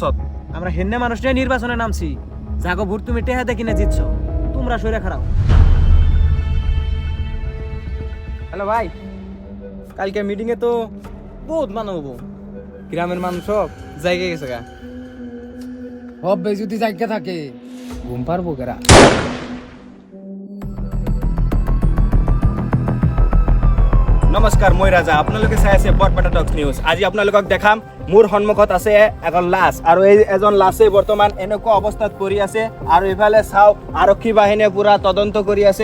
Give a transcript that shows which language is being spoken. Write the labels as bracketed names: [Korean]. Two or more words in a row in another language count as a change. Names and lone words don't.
[Bangla] আমরা হিন্দে মানুষ নিয়ে নির্বাচনে নামছি, জাগো ভোট তুমি টেহাতে কিনে জিতছো, তোমরা সইরা খারাও। হ্যালো ভাই, কালকে মিটিং এ তো বহুত মানুষ হবো, গ্রামের মানুষ সব জায়গায় গেছে গা। হবে যদি জায়গা থাকে ঘুম পারবো কেরা। [Assamese] নমস্কাৰ, মই ৰাজা। আপোনালোকে চাই আছে বৰপেটা টক নিউজ। আজি আপোনালোকক দেখাম মোৰ সন্মুখত আছে এখন লাশ, আৰু এই এজন লাশে বৰ্তমান এনেকুৱা অৱস্থাত পৰি আছে। আৰু এইফালে চাওক আৰক্ষী বাহিনীয়ে পুৰা তদন্ত কৰি আছে।